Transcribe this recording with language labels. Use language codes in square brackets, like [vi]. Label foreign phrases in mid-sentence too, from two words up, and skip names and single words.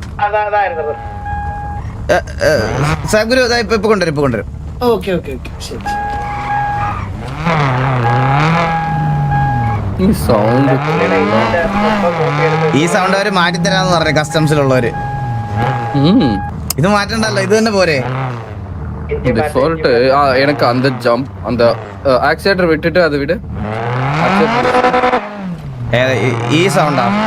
[ml] സാഗുരു ഇപ്പൊ കൊണ്ടുവരും. ഓക്കെ ശരി. ഈ സൗണ്ട് അവര് മാറ്റിത്തരാന്ന് പറഞ്ഞു കസ്റ്റംസിലുള്ളവര്. ഇത് മാറ്റണ്ടല്ലോ, ഇത് തന്നെ പോരെ. [ta] டிஃபால்ட் எனக்கு அந்த ஜம்ப் அந்த ஆக்சிலேட்டர் விட்டுட்டு அதை விடு. [ml] ഈ സൗണ്ടാ